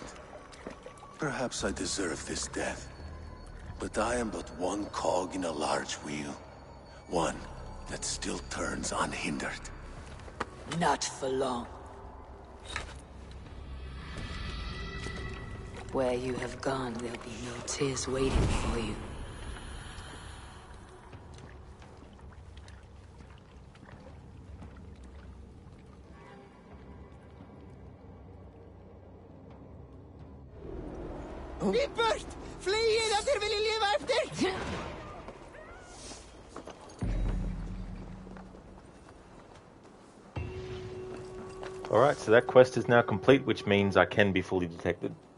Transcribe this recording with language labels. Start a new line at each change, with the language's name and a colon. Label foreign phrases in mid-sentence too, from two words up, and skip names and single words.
English: Perhaps I deserve this death. But I am but one cog in a large wheel. One that still turns unhindered. Not for long. Where you have gone, there'll be no tears waiting for you.
Icelandic: Í burt! Flýið ef þér viljið lifa eftir!
English: Alright, so that quest is now complete, which means I can be fully detected.